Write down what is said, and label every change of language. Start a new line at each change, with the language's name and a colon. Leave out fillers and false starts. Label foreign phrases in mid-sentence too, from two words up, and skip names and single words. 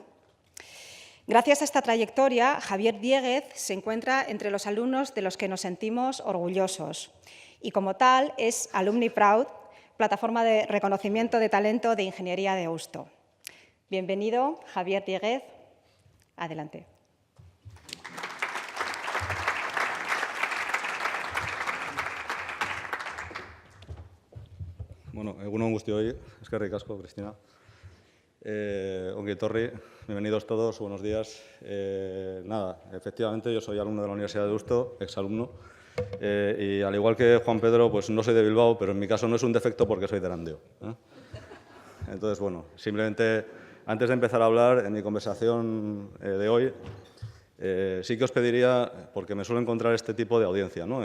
Spanish: Gracias a esta trayectoria, Javier Dieguez se encuentra entre los alumnos de los que nos sentimos orgullosos y, como tal, es Alumni Proud, plataforma de reconocimiento de talento de Ingeniería de Deusto. Bienvenido, Javier Dieguez. Adelante.
Basque: Bueno, egunon guztioi, eskerrik asko, Cristina. Ongi etorri,
Spanish: bienvenidos todos, buenos días. Nada, efectivamente yo soy alumno de la Universidad de Deusto, exalumno, y al igual que Juan Pedro, pues no soy de Bilbao, pero en mi caso no es un defecto porque soy de Erandio. Entonces, bueno, simplemente antes de empezar a hablar en mi conversación de hoy, sí que os pediría, porque me suelo encontrar este tipo de audiencia, ¿no?